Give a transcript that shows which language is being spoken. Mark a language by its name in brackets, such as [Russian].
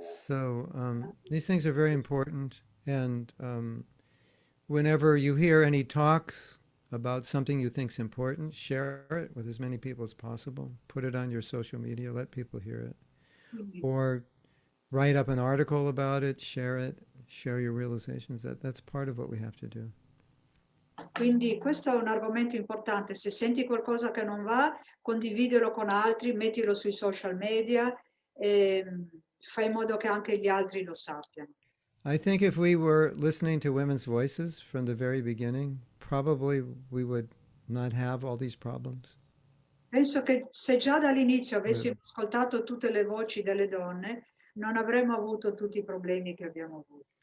[English] So these things are very important, and whenever you hear any talks about something you think is important, share it with as many people as possible. Put it on your social media, let people hear it. Or write up an article about it, share your realizations. That's part of what we have to do. [Italian] Quindi questo è un argomento importante. Se senti qualcosa che non va, condividilo con altri, mettilo sui social media e fai in modo che anche gli altri lo sappiano. [English] I think if we were listening to women's voices from the very beginning, probably we would not have all these problems. [Italian] Penso che se già dall'inizio avessimo ascoltato tutte le voci delle donne, non avremmo avuto tutti i problemi che abbiamo avuto.